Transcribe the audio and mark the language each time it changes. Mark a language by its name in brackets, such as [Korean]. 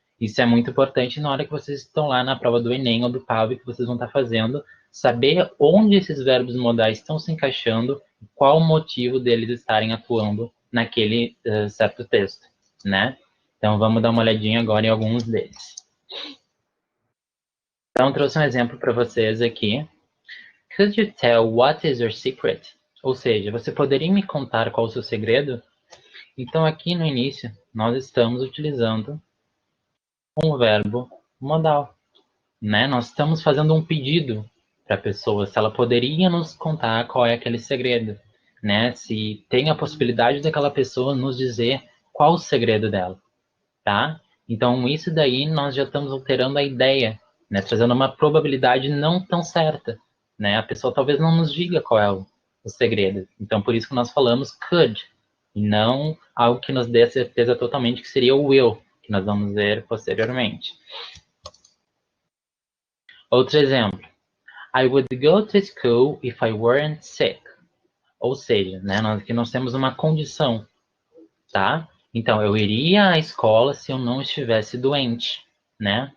[Portuguese] Isso é muito importante na hora que vocês estão lá na prova do Enem ou do PAV que vocês vão estar fazendo, saber onde esses verbos modais estão se encaixando, qual o motivo deles estarem atuando naquele certo texto, né? Então, vamos dar uma olhadinha agora em alguns deles. Então, trouxe um exemplo para vocês aqui. [English] Could you tell what is your secret? [Portuguese] Ou seja, você poderia me contar qual o seu segredo? Então, aqui no início, nós estamos utilizando um verbo modal, né? Nós estamos fazendo um pedido para a pessoa, se ela poderia nos contar qual é aquele segredo, né? Se tem a possibilidade daquela pessoa nos dizer qual o segredo dela, tá? Então, isso daí nós já estamos alterando a ideia, né? Trazendo uma probabilidade não tão certa, né? A pessoa talvez não nos diga qual é o segredo. Então, por isso que nós falamos could, e não algo que nos dê a certeza totalmente, que seria o will, que nós vamos ver posteriormente. Outro exemplo. [English] I would go to school if I weren't sick. [Portuguese] Ou seja, né, aqui nós temos uma condição, tá? Então, eu iria à escola se eu não estivesse doente, né?